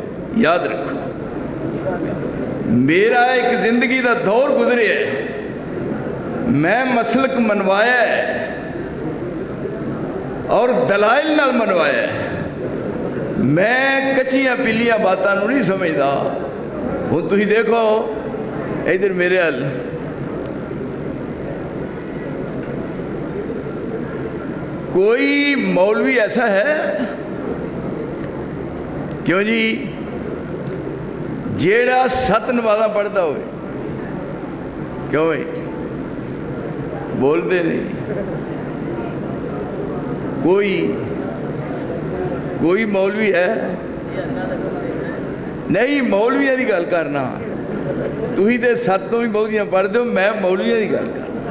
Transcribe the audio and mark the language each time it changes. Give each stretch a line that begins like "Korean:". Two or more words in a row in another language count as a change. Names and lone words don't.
Punjabi: یاد رکھو میرا ایک زندگی دا دور گزرے ہے، میں مسلک منوایا ہے اور دلائل نال منوایا ہے، میں کچیاں پلیاں باتاں نو نہیں سمجھدا۔ ہوں تھی دیکھو ادھر میرے حل کوئی مولوی ایسا ہے کیوں جی جیڑا 7 نمازاں پڑھتا ہوئے؟
Urdu: کیوں بھائی بولتے نہیں؟
Punjabi: کوئی مولوی ہے نہیں؟ مولویاں دی گل کرنا، تھی تے 7 تو بھی بہتیاں پڑھ دو، میں مولویاں دی گل کرنا۔